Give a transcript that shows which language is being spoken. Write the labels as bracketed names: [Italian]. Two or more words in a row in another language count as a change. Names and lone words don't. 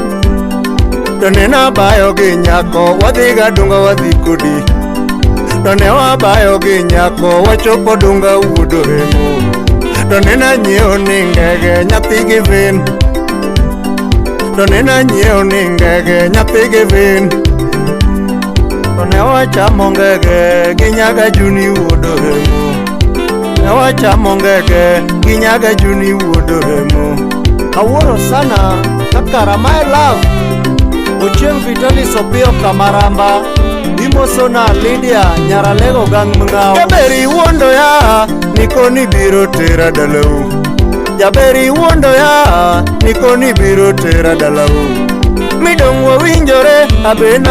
[Luo (Kenya and Tanzania)] Tone nabayo gi nyako wadhiga dunga wadhi kodi Tone wabayo gi nyako wachopo dunga wuodore mo Tone nanyiewo ni ngege nyathi gi vin Tone nanyiewo ni ngege nyathi gi vin Tone wachamo ngege gi nyaga Juni wuodore mo Ne wachamo ngege gi nyaga Juni wuodore mo Awuoro sana kakara [English] my love [Luo (Kenya and Tanzania)] Ochieng Vitalis Opiyo Kamaramba Imosona Lydia Nyaralego gang mngao Jaberi wuondo ya nikoni biro tera dalau Jaberi wuondo ya nikoni biro tera dalau Midong wawinjore abena